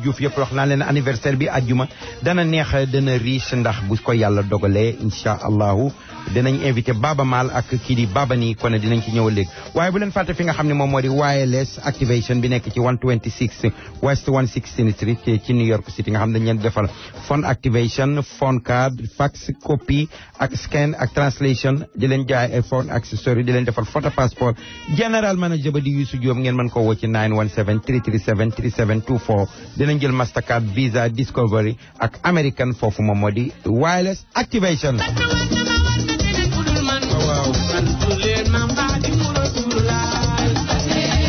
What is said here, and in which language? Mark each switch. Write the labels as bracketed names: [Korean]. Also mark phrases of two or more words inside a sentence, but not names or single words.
[Wolof] Diouf yëpp wax naa leen anniversaire bi àjjuma dana neex dana riche ndax bu ko yàlla dogalee [Arabic] إن شاء الله [Wolof] dinañ invité Baba Maal ak kii di Baba nii kon dinañ ci ñëw léegi waaye bu leen fàtte fi nga xam ne moom moo di [English] wireless activation [Wolof] bi nekk ci 126 West 116 Street ci New York City nga xam ne dañ leen defal [English] phone activation phone card fax copy [Wolof] ak scan ak translation di leen jaay ay [English] phone accessory [Wolof] di leen defal [English] photo passport general manager [Wolof] ba di Youssou Diop ngeen mën ko woo ci 917 337 3724 dinañ jël Mastercard Visa Discovery ak American foofu moom moo di [English] wireless activation. [Wolof] waaw